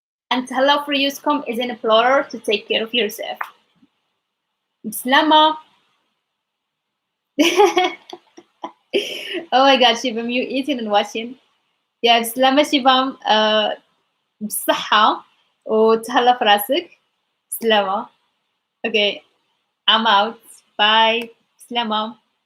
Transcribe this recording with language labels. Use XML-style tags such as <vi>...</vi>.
<en>And hello for you, come is in a plural to take care of yourself. Slama. Oh my god, Shibam, you eating and watching. Yeah, Slama Shibam,</en> <ar>بصحة وتهلا في راسك. سلامة.</ar> <en>Okay, I'm out. Bye. سلامة.</en>